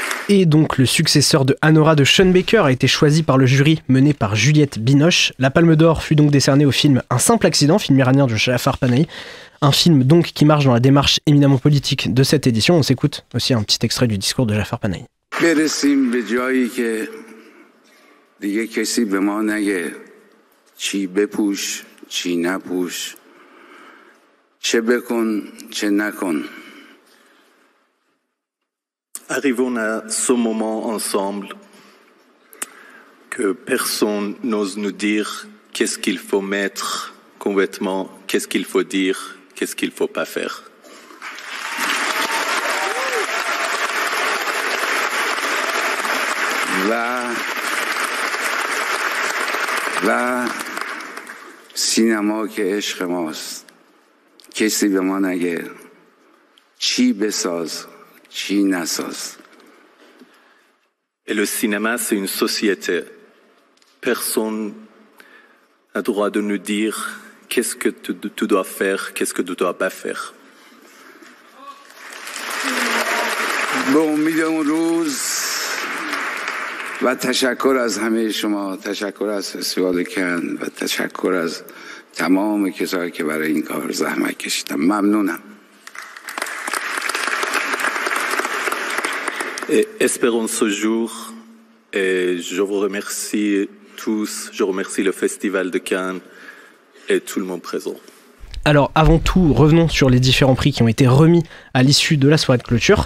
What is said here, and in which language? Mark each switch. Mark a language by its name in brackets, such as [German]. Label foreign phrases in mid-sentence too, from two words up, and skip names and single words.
[French] Et donc le successeur de Anora de Sean Baker a été choisi par le jury mené par Juliette Binoche. La Palme d'Or fut donc décernée au film Un simple accident, film iranien de Jafar Panahi. Un film donc qui marche dans la démarche éminemment politique de cette édition. On s'écoute aussi un petit extrait du discours de Jafar Panahi. [Persian] برسیم به جایی که دیگه کسی به ما نگه چی بپوش چی نپوش چه بکن چه نکن. [French] Arrivons à ce moment ensemble que personne n'ose nous dire qu'est-ce qu'il faut mettre comme vêtement, qu'est-ce qu'il faut dire, qu'est-ce qu'il faut pas faire. [Persian] و سینما که عشق ماست کسی به ما نگه چی بساز چی نساز. [French] Et le cinéma, c'est une société. Personne n'a droit de nous dire qu'est-ce que tu dois faire, qu'est-ce que tu dois pas faire. [Persian] به امید اون روز و تشکر از همه شما، تشکر از فستیوال کن و تشکر از تمام کسایی که برای این کار زحمت کشیدن. ممنونم. [French] Et espérons ce jour, et je vous remercie tous, je remercie le Festival de Cannes et tout le monde présent. Alors avant tout, revenons sur les différents prix qui ont été remis à l'issue de la soirée de clôture.